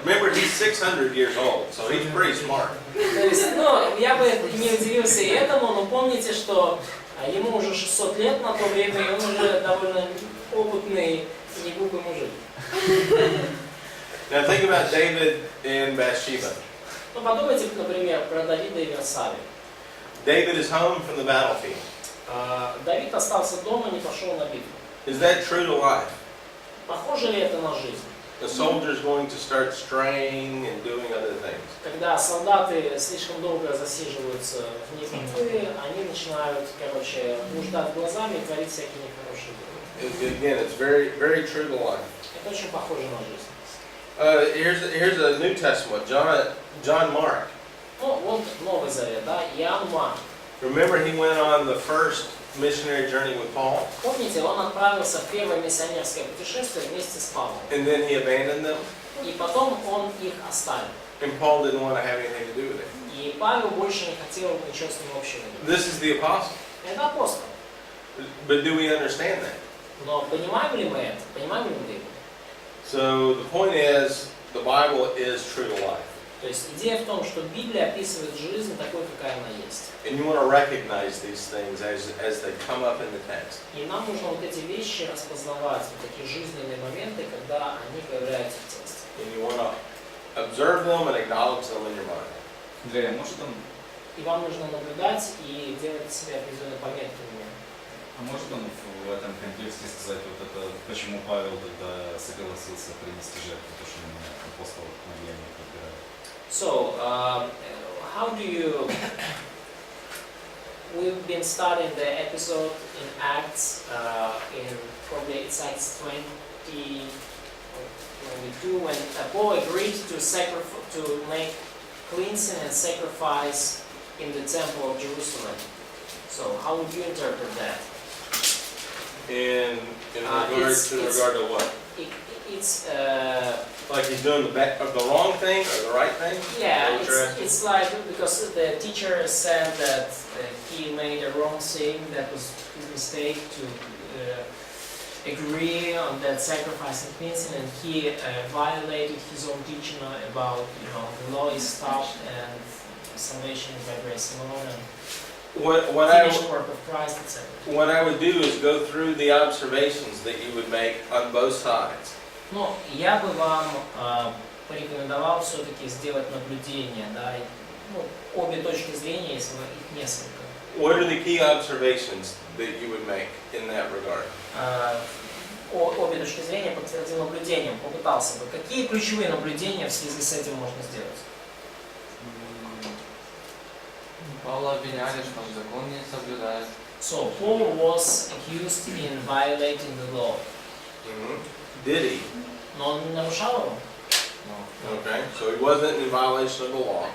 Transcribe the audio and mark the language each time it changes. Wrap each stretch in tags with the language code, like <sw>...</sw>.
<en>Remember, he's 600 years old, so he's pretty smart.</en> <ru>То есть, ну, я бы не удивился и этому, но помните, что ему уже 600 лет на то время, и он уже довольно опытный и не глупый мужик.</ru> <en>Now think about David and Bathsheba.</en> <ru>Ну, подумайте, например, про Давида и Версавию.</ru> <en>David is home from the battlefield.</en> <ru>Давид остался дома, не пошел на битву.</ru> <en>Is that true to life?</en> <ru>Похоже ли это на жизнь?</ru> <en>The soldier's going to start straying and doing other things.</en> <ru>Когда солдаты слишком долго засиживаются вне битвы, они начинают, короче, блуждать глазами и творить всякие нехорошие дела.</ru> <en>Again, it's very, very true to life.</en> <ru>Это очень похоже на жизнь.</ru> <en>Here's a New Testament, John Mark.</en> <ru>Ну, вот Новый Завет, да, Иоанн Марк.</ru> <en>Remember, he went on the first missionary journey with Paul,</en> <ru>Помните, он отправился в первое миссионерское путешествие вместе с Павлом.</ru> <en>and then he abandoned them,</en> <ru>И потом он их оставил.</ru> <en>and Paul didn't want to have anything to do with it.</en> <ru>И Павел больше не хотел ничего с ним общего иметь.</ru> <en>This is the apostle.</en> <ru>Это апостол.</ru> <en>But do we understand that?</en> <ru>Но понимаем ли мы это? Понимаем ли мы это?</ru> <en>So the point is, the Bible is true to life.</en> <ru>То есть идея в том, что Библия описывает жизнь такой, какая она есть.</ru> <en>And you want to recognize these things as they come up in the text.</en> <ru>И нам нужно вот эти вещи распознавать, вот такие жизненные моменты, когда они появляются в тексте.</ru> <en>And you want to observe them and acknowledge them in your mind.</en> <ru>Андрей, может он, И вам нужно наблюдать и делать себе определенные пометки в нем. А может он в этом контексте сказать вот это, почему Павел тогда согласился принести жертву, потому что он апостол влияния подбирает?</ru> <en>So, how do you... We've been studying the episode in Acts, in probably it's Acts 22, when Paul agreed to make cleansing and sacrifice in the temple of Jerusalem. So, how would you interpret that? In regard to what? It's Like he's doing the wrong thing or the right thing? yeah, Is that what you're asking? it's like because the teacher said that he made a wrong thing, that was his mistake to agree on that sacrifice and cleansing, and he violated his own teaching about the law is stopped and salvation is by grace alone and finished work of Christ, etc. What I would do is go through the observations that you would make on both sides.</en> <ru>Но я бы вам порекомендовал все-таки сделать наблюдение, да, обе точки зрения, если их несколько.</ru> <en>What are the key observations that you would make in that regard?</en> <ru>Обе точки зрения подтвердил наблюдением, попытался бы. Какие ключевые наблюдения в связи с этим можно сделать? Павла обвиняли, что он закон не соблюдает.</ru> <en>So, Paul was accused in violating the law. Did he?</en> <ru>Но он не нарушал его?</ru> <en>Okay, so he wasn't in violation of the law.</en>